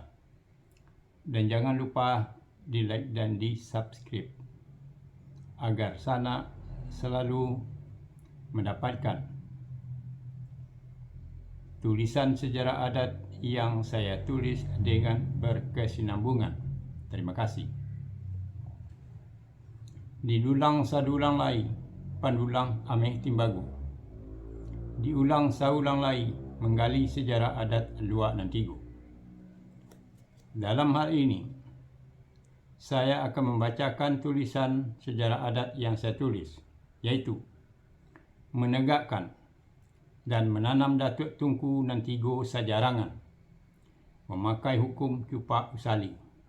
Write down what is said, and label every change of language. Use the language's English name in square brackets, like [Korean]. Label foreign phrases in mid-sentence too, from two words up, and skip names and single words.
[Indonesian] Dan jangan lupa di like dan di subscribe agar Sana selalu mendapatkan tulisan sejarah adat yang saya tulis dengan berkesinambungan. Terima kasih. [Minangkabau] Didulang sadulang lai, pandulang ameh timbagu. Diulang saulang lai, [Indonesian] menggali sejarah adat [Minangkabau] Luak Nantigo. [Indonesian] Dalam hal ini, saya akan membacakan tulisan sejarah adat yang saya tulis, yaitu menegakkan dan menanam Datuk Tunku Nantigo Sajarangan, memakai hukum Cupak Usali.